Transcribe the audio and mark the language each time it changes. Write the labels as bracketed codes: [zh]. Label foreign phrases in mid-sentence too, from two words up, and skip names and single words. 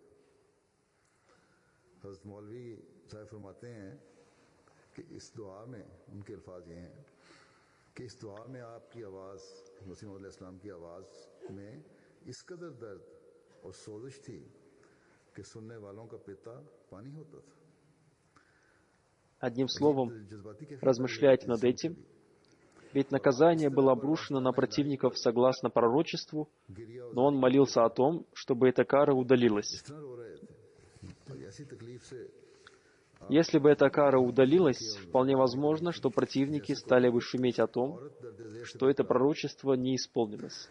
[ur] حضرت مولوی صاحب فرماتے ہیں کہ اس دعا میں ان کے الفاظ یہ ہیں کہ اس دعا میں آپ کی آواز، مسیح موعود علیہ السلام کی آواز میں اس قدر درد اور سوزش تھی کہ سننے والوں کا پتہ پانی ہوتا تھا. [ru] Одним словом, размышляйте над этим, ведь наказание было обрушено на противников согласно пророчеству, но он молился о том, чтобы эта кара удалилась. Если бы эта кара удалилась, вполне возможно, что противники стали бы шуметь о том, что это пророчество не исполнилось.